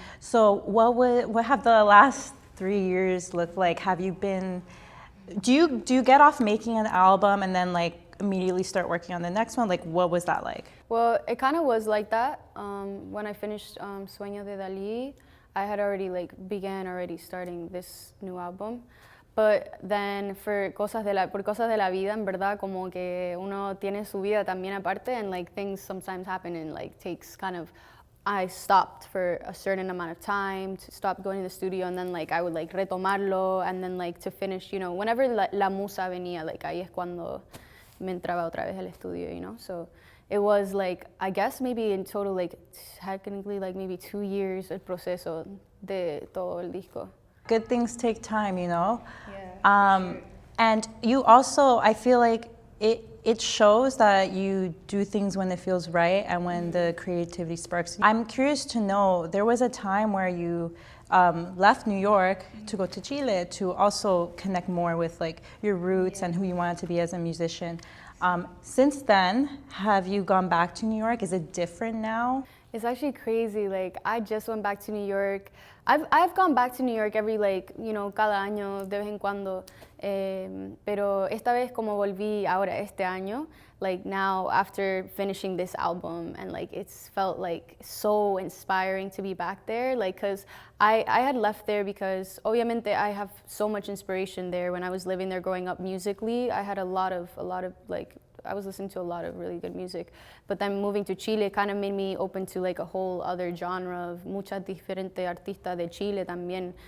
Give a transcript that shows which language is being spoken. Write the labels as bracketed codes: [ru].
[en] So what have the last 3 years looked like? Have you been? Do you get off making an album and then like immediately start working on the next one? Like, what was that like? Well, it kind of was like that. When I finished Sueño de Dalí, I had already began starting this new album. But then [es] por cosas de la vida, en verdad, como que uno tiene su vida también aparte, [en] and like things sometimes happen and like takes kind of. I stopped for a certain amount of time to stop going to the studio, and then like I would like [es] retomarlo, [en] and then like to finish, you know, whenever [es] la musa venía, [en] like [es] ahí es cuando me entraba otra vez al estudio, [en] you know. So it was like, I guess maybe in total like technically like maybe 2 years [es] el proceso de todo el disco. [en] Good things take time, you know. Yeah. Sure. And you also, I feel like it shows that you do things when it feels right and when the creativity sparks. I'm curious to know, there was a time where you left New York to go to Chile to also connect more with like your roots and who you wanted to be as a musician. Since then, have you gone back to New York? Is it different now? It's actually crazy. Like, I just went back to New York. I've gone back to New York every, like, you know, [es] cada año, de vez en cuando. Pero esta vez como volví ahora este año, [en] like now after finishing this album, and like it's felt like so inspiring to be back there, like because I had left there because [es] obviamente [en] I have so much inspiration there. When I was living there growing up musically, I had a lot of like, I was listening to a lot of really good music, but then moving to Chile kind of made me open to like a whole other genre of [es] muchas diferentes artistas de Chile también.